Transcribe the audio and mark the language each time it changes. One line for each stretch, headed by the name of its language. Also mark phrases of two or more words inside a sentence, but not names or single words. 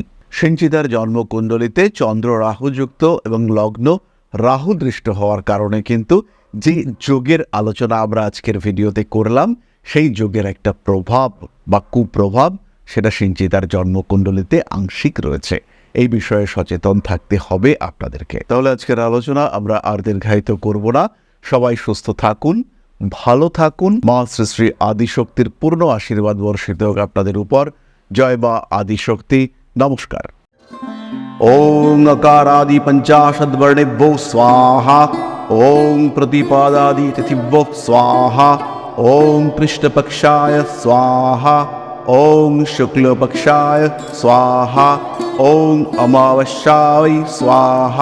Bangla: সিঞ্চিতার জন্মকুণ্ডলিতে চন্দ্র রাহুযুক্ত এবং লগ্ন রাহু দৃষ্ট হওয়ার কারণে কিন্তু যে যোগের আলোচনা আমরা আজকের ভিডিওতে করলাম, সেই যোগের একটা প্রভাব বা কুপ্রভাব সেটা সিঞ্চিতার জন্মকুণ্ডলিতে আংশিক রয়েছে। এই বিষয়ে সচেতন থাকতে হবে আপনাদেরকে। তাহলে আজকের আলোচনা আমরা আর দীর্ঘায়িত করব না। সবাই সুস্থ থাকুন, ভালো থাকুন। মা শ্রী শ্রী আদিশক্তির পূর্ণ আশীর্বাদ বর্ষিত হোক আপনাদের উপর। জয় মা আদিশক্তি। নমস্কার।
Sanskrit: ओम अकारादि पंचाशद्वर्णेभ्यो स्वाहा। ओम प्रतिपादादि तिथिभ्यो स्वाहा। ओम कृष्णपक्षाय स्वाहा। ओम शुक्लपक्षाय स्वाहा। ओम अमावस्याय स्वाहा।